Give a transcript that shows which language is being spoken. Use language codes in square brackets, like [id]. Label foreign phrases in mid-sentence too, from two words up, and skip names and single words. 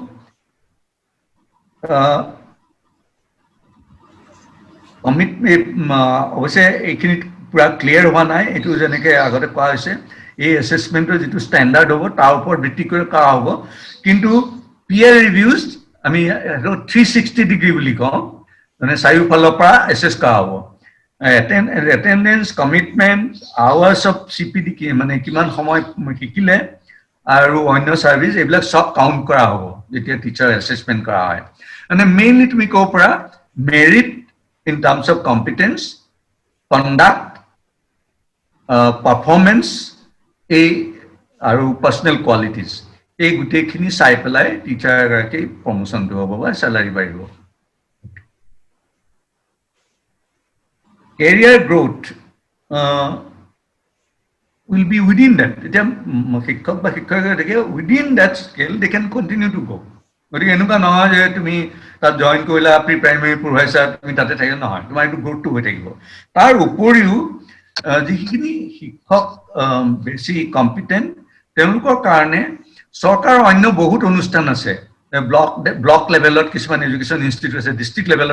[as] অৱশ্যে এইখিনি পুৰা ক্লিয়াৰ হোৱা নাই এইটো যেনেকে আগতে কোৱা হৈছে এই অ্যাসেসমেন্টৰ যেটো ষ্টেণ্ডাৰ্ড হ'ব তাৰ ওপৰত ভিত্তি কৰি কৰা হ'ব কিন্তু [en] peer reviews [as] আমি 360 ডিগ্ৰী বুলি কওঁ মানে চাৰিওফালৰ পৰা এসেস কৰা হ'ব [en] attendance commitment hours of [as] CPD কি মানে কিমান সময় শিকিলে আৰু অন্য সার্ভিস এবিলাক সব কাউন্ট কৰা হ'ব যেতিয়া টিচাৰ অ্যাসেসমেন্ট কৰা হয় মানে মেইনলি তুমি কো পৰা মেৰিট [en] in terms of competence conduct performance [as] এই আৰু [en] personal qualities [as] এই গুটেখিনি চাই পেলাই টিচাৰ এগৰাকী প্ৰমোশনটো হ'ব বা স্যালাৰি বাঢ়িব [en] career growth will be within that. [as] শিক্ষক বা শিক্ষয়িত্ৰী [en] within that scale they can continue to go. গতিকে এনেকুৱা নহয় যে তুমি তাত জইন কৰিলা pre primary পঢ়াইছা তুমি তাতে থাকিব নহয় তোমাৰ এইটো গ্ৰোথটো হৈ থাকিব তাৰ উপৰিও যিখিনি শিক্ষক বেছি কম্পিটেন্ট তেওঁলোকৰ কাৰণে চৰকাৰৰ অন্য বহুত অনুষ্ঠান আছে block level কিছুমান education institute আছে district level